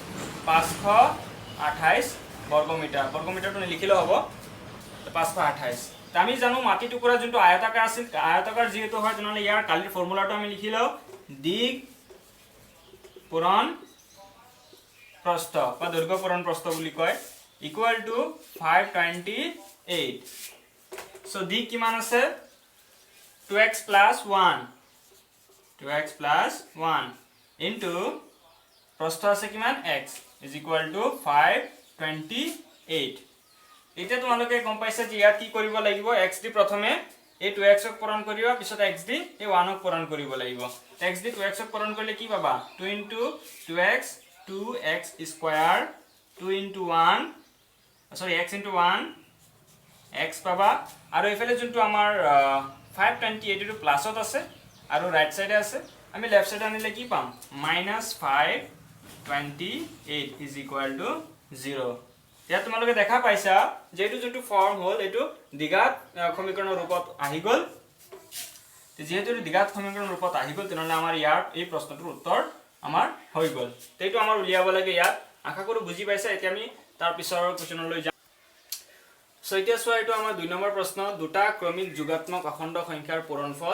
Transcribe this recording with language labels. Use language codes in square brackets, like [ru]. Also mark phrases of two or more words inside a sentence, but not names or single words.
[as] 528 বর্গ মিটারটো লিখিলে হ'ব 528 তো আমি জানো মাটি টুকুৰা যোনটো আয়তাকাৰ আছিল আয়তাকাৰ যেহেতু হয় তেনেহলে ইয়াৰ কালিৰ ফৰ্মুলাটো আমি লিখিলো দিগ পূৰণ প্ৰস্থ বা দৈৰ্ঘ্য পূৰণ প্ৰস্থ বুলি কয় [en] equal to [as] 528 সো দিগ কিমান আছে 2x + 1 into প্ৰস্থ আছে কিমান [en] x is equal to [as] 528 এতিয়া তোমালোকে গম পাইছা যে ইয়াত কি কৰিব লাগিব x দি প্ৰথমে এই 2x ক পূৰণ কৰিবা পিছত x দি এই 1 ক পূৰণ কৰিব লাগিব x দি 2x ক পূৰণ কৰিলে কি পাবা 2 into 2x 2x স্কয়াৰ 2 into 1 sorry x into 1 x পাবা আৰু এফালে যোনটো আমাৰ 528 এটো প্লাসত আছে আৰু [en] right side [as] আছে আমি [en] left side [as] আনিলে কি পাম -528 [en] is equal to [as] 0 এতিয়া তোমালোকে দেখা পাইছা যে এটো যোনটো ফৰ্ম হল এটো দ্বিঘাত সমীকৰণৰ ৰূপত আহি গল যেহেতু দ্বিঘাত সমীকৰণৰ ৰূপত আহি গল তেনেহলে আমাৰ ইয়াৰ এই প্ৰশ্নটোৰ উত্তৰ আমাৰ হৈ গল তেটো আমাৰ উলিয়াব লাগে ইয়াত আশা কৰো বুজি পাইছা এতিয়া আমি তাৰ পিছৰ কোৱেশ্চনলৈ যাম সো এতিয়া চোৱা এটো আমাৰ 2 নম্বৰ প্ৰশ্ন দুটা ক্ৰমিক যোগাত্মক অখণ্ড সংখ্যাৰ পূৰণফল